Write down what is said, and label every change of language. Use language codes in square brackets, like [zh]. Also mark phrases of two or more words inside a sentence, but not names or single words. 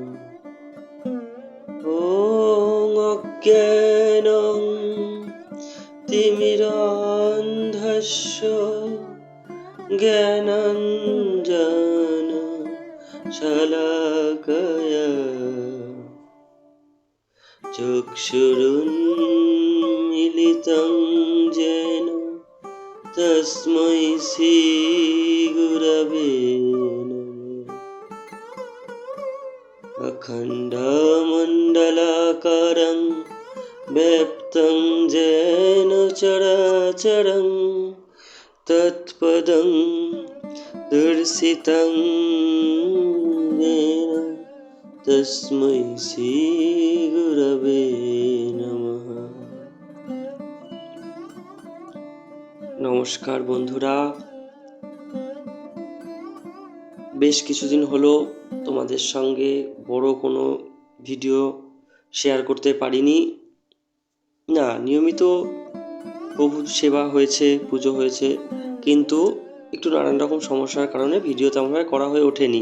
[sa] ওং অজ্ঞানং তিমিরান্ধস্য জ্ঞানাঞ্জন শলাকয়া চক্ষুরুন্মিলিतं येन তস্मै শ্রী গুরবে নমঃ। অখণ্ডমণ্ডলাকারং ব্যপ্তং येन চরাচরং তৎপদং দর্শিতং येन তস্मै শ্রী গুরবে নমঃ। [bn] নমস্কার বন্ধুরা, বেশ কিছুদিন হলো তোমাদের সঙ্গে বড় কোনো ভিডিও শেয়ার করতে পারিনি। না, নিয়মিত প্রভু সেবা হয়েছে, পুজো হয়েছে, কিন্তু একটু নানান রকম সমস্যার কারণে ভিডিও তেমনভাবে করা হয়ে ওঠেনি।